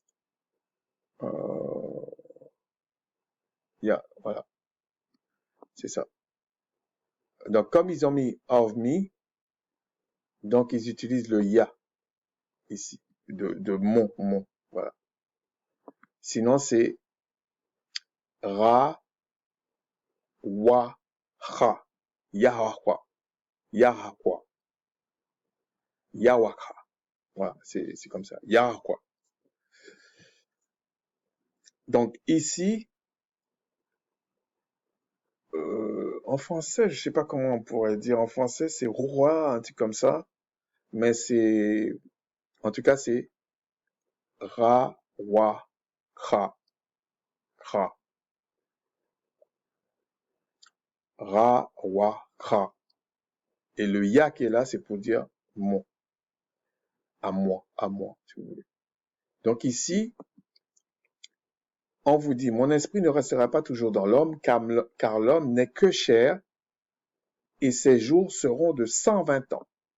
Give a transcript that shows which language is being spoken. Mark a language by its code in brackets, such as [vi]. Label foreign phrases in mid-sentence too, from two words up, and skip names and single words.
[fr] Voilà, c'est ça. Donc, comme ils ont mis [en] of me, [fr] donc ils utilisent le ya ici, de mon, voilà. Sinon, c'est ra, wa, ha, yahwa, yahwa, yahwaka. Voilà, c'est comme ça, yahwa. Donc ici, en français, je sais pas comment on pourrait dire. En français, c'est roi, un truc comme ça, mais c'est, en tout cas, c'est ra, wa, kha, kha, ra, wa, kha. Et le ya qui est là, c'est pour dire mon, à moi, si vous voulez. Donc ici, on vous dit, mon esprit ne restera pas toujours dans l'homme, car l'homme n'est que chair, et ses jours seront de 120 ans.